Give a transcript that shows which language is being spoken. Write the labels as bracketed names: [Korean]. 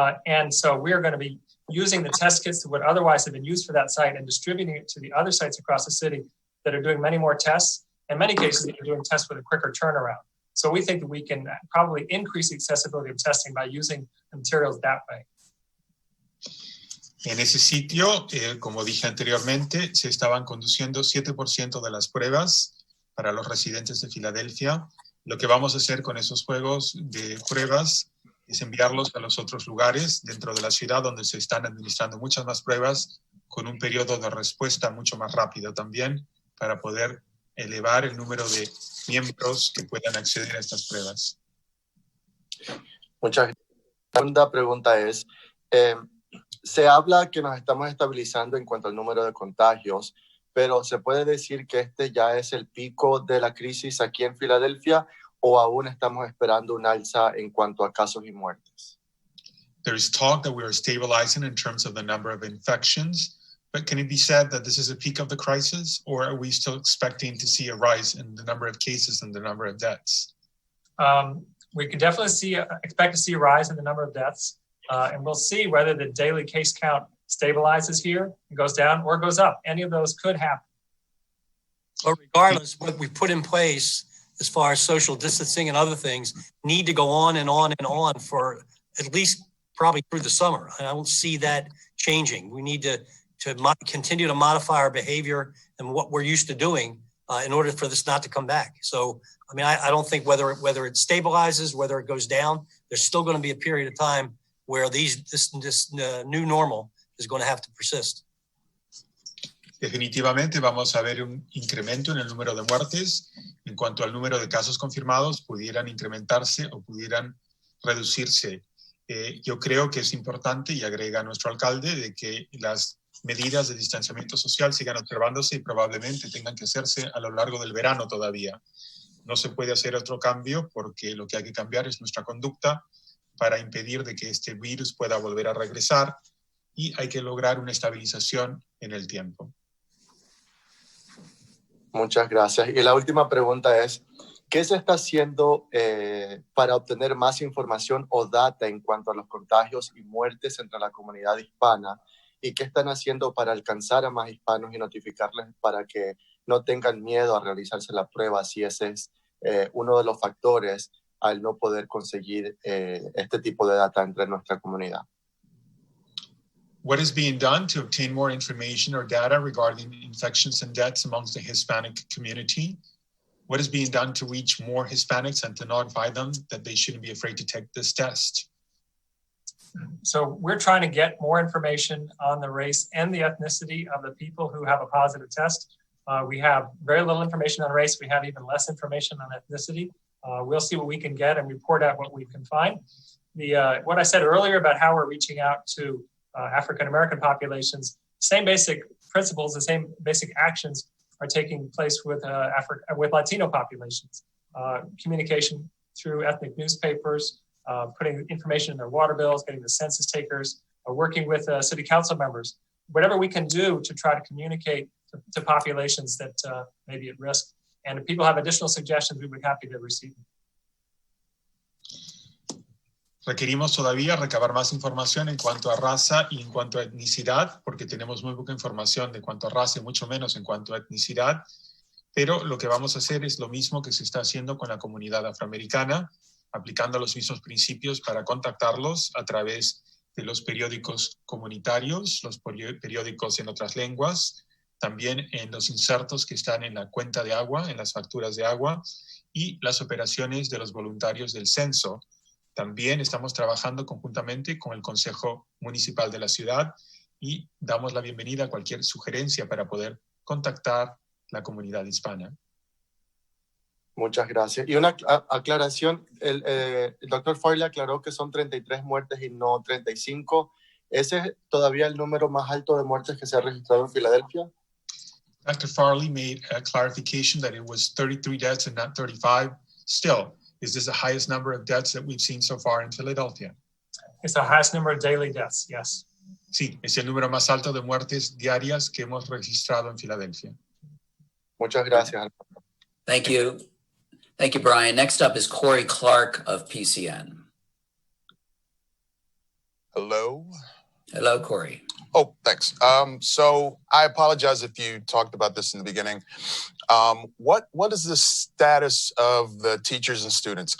[English] And so we're going to be using the test kits that would otherwise have been used for that site and distributing it to the other sites across the city that are doing many more tests. In many cases, they're doing tests with a quicker turnaround. So we think that we can probably increase the accessibility of testing by using the materials that way. [Spanish] En ese sitio, como dije anteriormente, se estaban conduciendo 7% de las pruebas para los residentes de Filadelfia. Lo que vamos a hacer con esos juegos de pruebas es enviarlos a los otros lugares dentro de la ciudad donde se están administrando muchas más pruebas con un periodo de respuesta mucho más rápido también para poder elevar el número de miembros que puedan acceder a estas pruebas. Muchas gracias. La segunda pregunta es, se habla que nos estamos estabilizando en cuanto al número de contagios, pero ¿se puede decir que este ya es el pico de la crisis aquí en Filadelfia o aún estamos esperando un alza en cuanto a casos y muertes? [English] There is talk that we are stabilizing in terms of the number of infections, but can it be said that this is a peak of the crisis, or are we still expecting to see a rise in the number of cases and the number of deaths? We can definitely expect to see a rise in the number of deaths, and we'll see whether the daily case count stabilizes here and goes down or goes up. Any of those could happen. But regardless, what we put in place as far as social distancing and other things need to go on and on and on for at least probably through the summer. And I don't see that changing. We need to continue to modify our behavior and what we're used to doing in order for this not to come back. So, I mean, I don't think whether it stabilizes, whether it goes down, there's still going to be a period of time where this new normal is going to have to persist. [Spanish] Definitivamente vamos a ver un incremento en el número de muertes. En cuanto al número de casos confirmados, pudieran incrementarse o pudieran reducirse. Yo creo que es importante, y agrega nuestro alcalde, de que las medidas de distanciamiento social sigan observándose y probablemente tengan que hacerse a lo largo del verano todavía. No se puede hacer otro cambio porque lo que hay que cambiar es nuestra conducta para impedir de que este virus pueda volver a regresar, y hay que lograr una estabilización en el tiempo. Muchas gracias. Y la última pregunta es, ¿qué se está haciendo para obtener más información o data en cuanto a los contagios y muertes entre la comunidad hispana? ¿Y qué están haciendo para alcanzar a más hispanos y notificarles para que no tengan miedo a realizarse la prueba si ese es uno de los factores al no poder conseguir este tipo de data entre nuestra comunidad? [English] What is being done to obtain more information or data regarding infections and deaths amongst the Hispanic community? What is being done to reach more Hispanics and to notify them that they shouldn't be afraid to take this test? So we're trying to get more information on the race and the ethnicity of the people who have a positive test. We have very little information on race. We have even less information on ethnicity. We'll see what we can get and report out what we can find. What I said earlier about how we're reaching out to African-American populations, same basic principles, the same basic actions are taking place with Latino populations. Communication through ethnic newspapers, putting information in their water bills, getting the census takers, working with city council members, whatever we can do to try to communicate to populations that may be at risk. And if people have additional suggestions, we would be happy to receive them. [Spanish] Requerimos todavía recabar más información en cuanto a raza y en cuanto a etnicidad, porque tenemos muy poca información de cuanto a raza y mucho menos en cuanto a etnicidad, pero lo que vamos a hacer es lo mismo que se está haciendo con la comunidad afroamericana, aplicando los mismos principios para contactarlos a través de los periódicos comunitarios, los periódicos en otras lenguas, también en los insertos que están en la cuenta de agua, en las facturas de agua, y las operaciones de los voluntarios del censo. También estamos trabajando conjuntamente con el Consejo Municipal de la ciudad y damos la bienvenida a cualquier sugerencia para poder contactar la comunidad hispana. Muchas gracias. Y una aclaración, el doctor Farley aclaró que son 33 muertes y no 35. ¿Ese es todavía el número más alto de muertes que se ha registrado en Filadelfia? [English] Dr. Farley made a clarification that it was 33 deaths and not 35. Still, is this the highest number of deaths that we've seen so far in Philadelphia? It's the highest number of daily deaths, yes. [Spanish] Sí, es el número más alto de muertes diarias que hemos registrado en Filadelfia. Muchas gracias. [English] Thank you. Thank you, Brian. Next up is Corey Clark of PCN. Hello. Hello, Corey. Oh, thanks. So I apologize if you talked about this in the beginning. What is the status of the teachers and students?